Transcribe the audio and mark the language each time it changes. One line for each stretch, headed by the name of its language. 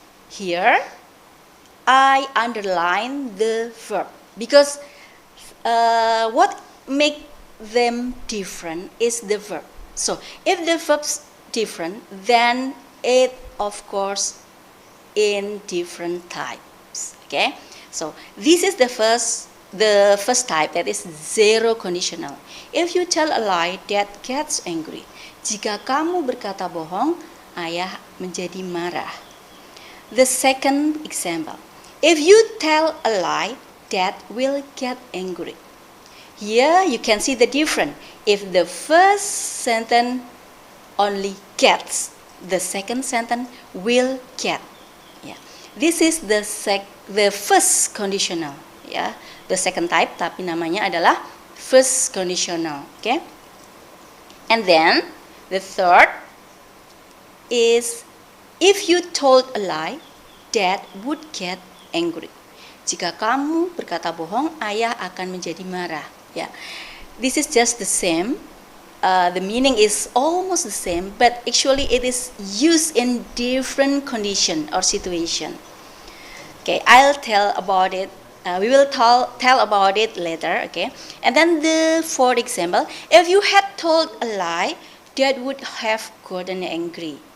English: Here, I underline the verb because what make them different is the verb. So, if the verb's different, then it of course in different types. Okay, so this is the first type, that is zero conditional. If you tell a lie, Dad gets angry.
Indonesian: Jika kamu berkata bohong, ayah menjadi marah.
English: The second example, if you tell a lie, Dad will get angry. Here you can see the difference. If the first sentence only gets, the second sentence will get. Yeah. This is the first conditional. Yeah. The second type,
Indonesian: tapi namanya adalah
English: first conditional. Okay. And then the third is if you told a lie, Dad would get angry.
Indonesian: Jika kamu berkata bohong, ayah akan menjadi marah.
English: Yeah. This is just the same. The meaning is almost the same, but actually it is used in different condition or situation. Okay, I'll tell about it. We will tell about it later. Okay, and then the fourth example: if you had told a lie, Dad would have gotten angry.